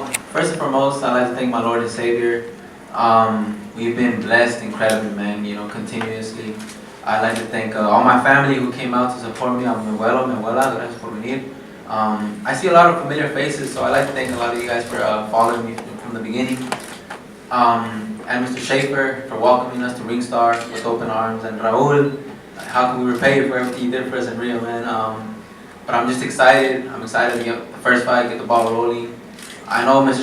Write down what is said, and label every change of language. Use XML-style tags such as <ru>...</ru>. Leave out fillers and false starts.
<en>First and foremost, I'd like to thank my Lord and Savior. We've been blessed incredibly, man, continuously. I'd like to thank all my family who came out to support me.</en> <es>Mi abuela, gracias por venir.</es> <en>I see a lot of familiar faces, so I'd like to thank a lot of you guys for following me from the beginning. And Mr. Schaefer for welcoming us to Ringstar with open arms. And Raul, how can we repay you for everything you did for us in Rio, man? But I'm just excited. I'm excited to get the first fight, get the ball rolling. I know Mr.</en>